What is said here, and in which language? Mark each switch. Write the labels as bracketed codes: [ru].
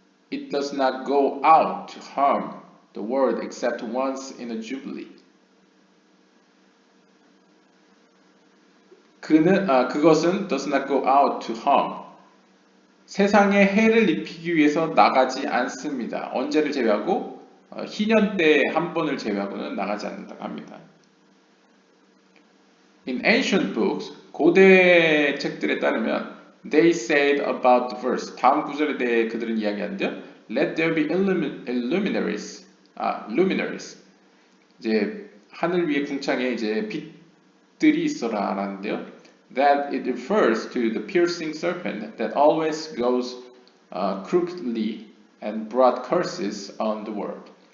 [en] It does not go out to harm the world except once in a jubilee. [ko] 그것은 [en] does not go out to harm. [ko] 세상에 해를 입히기 위해서 나가지 않습니다. 언제를 제외하고 희년 때 한 번을 제외하고는 나가지 않는다고 합니다. [en] In ancient books, [ko] 고대 책들에 따르면 [en] they said about the verse, [ko] 다음 구절에 대해 그들은 이야기하는데요. [en] Let there be luminaries, luminaries. [ko] 이제 하늘 위의 궁창에 이제 빛들이 있어라라는데요. [en] That it refers to the piercing serpent that always goes crookedly and brought curses on the world.